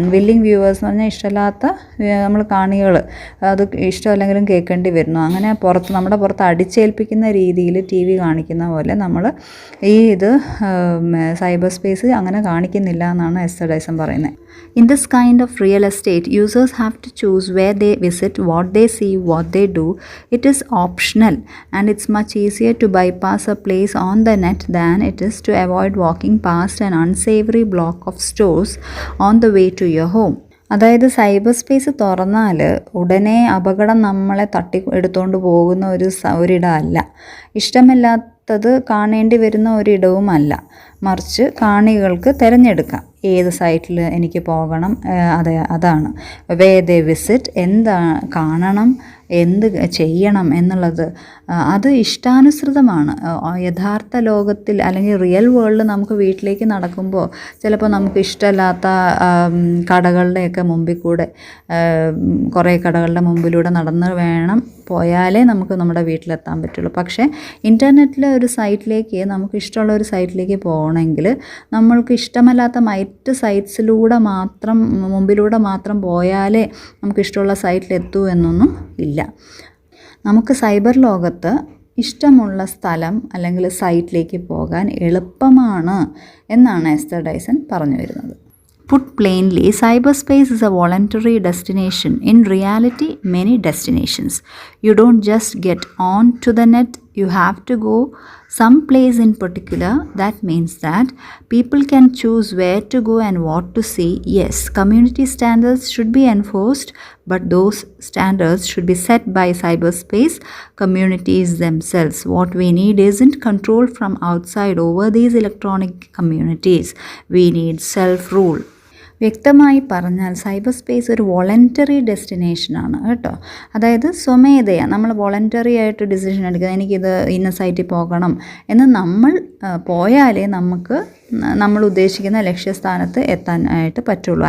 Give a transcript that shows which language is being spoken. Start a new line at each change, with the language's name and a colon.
Malayalam: അൺവില്ലിങ് viewers എന്ന് പറഞ്ഞാൽ ഇഷ്ടമില്ലാത്ത നമ്മൾ കാണികൾ അത് ഇഷ്ടമല്ലെങ്കിലും കേൾക്കേണ്ടി വരുന്നു. അങ്ങനെ നമ്മുടെ പുറത്ത് അടിച്ചേൽപ്പിക്കുന്ന രീതിയിൽ ടി വി കാണിക്കുന്ന പോലെ നമ്മൾ ഇത് സൈബർ സ്പേസ് അങ്ങനെ കാണിക്കുന്നില്ല എന്നാണ് എസ്തർ ഡൈസൺ പറയുന്നത്.
English: In this kind of real estate, users have to choose where they visit, what they see, what they do. It is optional, and it's much easier to bypass a place on the net than it is to avoid walking past an unsavory block of stores on the way to your home.
Malayalam: അതായത് cyber space തുറന്നാൽ ഉടനെ അപകടം നമ്മളെ എടുത്തുകൊണ്ട് പോകുന്ന ഒരിടമല്ല, ഇഷ്ടമില്ലാത്തത് കാണേണ്ടി വരുന്ന ഒരിടവുമല്ല. മറിച്ച് കാണികൾക്ക് തിരഞ്ഞെടുക്കാം ഏത് സൈറ്റിൽ എനിക്ക് പോകണം, അതാണ്
English: way they visit,
Malayalam: എന്താ കാണണം, എന്ത് ചെയ്യണം എന്നുള്ളത് അത് ഇഷ്ടാനുസൃതമാണ്. യഥാർത്ഥ ലോകത്തിൽ അല്ലെങ്കിൽ റിയൽ വേൾഡിൽ നമുക്ക് വീട്ടിലേക്ക് നടക്കുമ്പോൾ ചിലപ്പോൾ നമുക്ക് ഇഷ്ടമില്ലാത്ത കടകളുടെയൊക്കെ മുമ്പിൽ കൂടെ, കുറേ കടകളുടെ മുമ്പിലൂടെ നടന്ന് വേണം പോയാലേ നമുക്ക് നമ്മുടെ വീട്ടിലെത്താൻ പറ്റുള്ളൂ. പക്ഷേ ഇൻ്റർനെറ്റിലെ ഒരു സൈറ്റിലേക്ക്, നമുക്ക് ഇഷ്ടമുള്ള ഒരു സൈറ്റിലേക്ക് പോകണമെങ്കിൽ നമ്മൾക്ക് ഇഷ്ടമല്ലാത്ത മറ്റ് സൈറ്റ്സിലൂടെ മുമ്പിലൂടെ മാത്രം പോയാലേ നമുക്ക് ഇഷ്ടമുള്ള സൈറ്റിലെത്തൂ എന്നൊന്നും ഇല്ല. നമുക്ക് സൈബർ ലോകത്ത് ഇഷ്ടമുള്ള സ്ഥലം അല്ലെങ്കിൽ സൈറ്റിലേക്ക് പോകാൻ എളുപ്പമാണ് എന്നാണ് എസ്തർ ഡൈസൺ പറഞ്ഞു വരുന്നത്.
English: Put plainly, cyberspace is a voluntary destination. In reality, many destinations. You don't just get on to the net, you have to go some place in particular. That means that people can choose where to go and what to see. Yes, community standards should be enforced, but those standards should be set by cyberspace communities themselves. What we need isn't control from outside over these electronic communities. We need self-rule.
Malayalam: വ്യക്തമായി പറഞ്ഞാൽ cyber space ഒരു voluntary ഡെസ്റ്റിനേഷനാണ് കേട്ടോ. അതായത് സ്വമേധയാ നമ്മൾ voluntary ആയിട്ട് decision എടുക്കുക, എനിക്കിത് ഇന്ന സൈറ്റിൽ പോകണം എന്ന് നമ്മൾ പോയാലേ നമുക്ക് നമ്മൾ ഉദ്ദേശിക്കുന്ന ലക്ഷ്യസ്ഥാനത്ത് എത്താനായിട്ട് പറ്റുള്ളൂ.